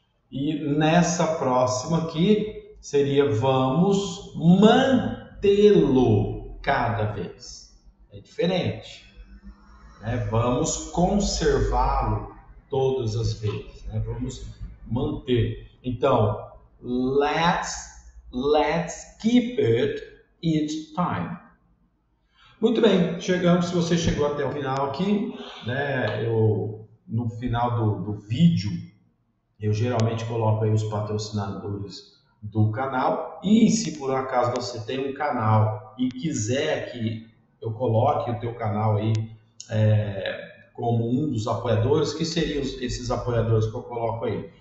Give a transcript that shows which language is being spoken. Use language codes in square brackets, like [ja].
[pt] E nessa próxima aqui, seria vamos mantê-lo cada vez. É diferente. Né? Vamos conservá-lo todas as vezes. Né? Vamos manter. Então, [en] let's keep it each time. [pt] Muito bem, chegamos. Se você chegou até o final aqui, né? No final do vídeo, eu geralmente coloco aí os patrocinadores do canal. E se por acaso você tem um canal e quiser que eu coloque o teu canal aí como um dos apoiadores, que seriam esses apoiadores que eu coloco aí?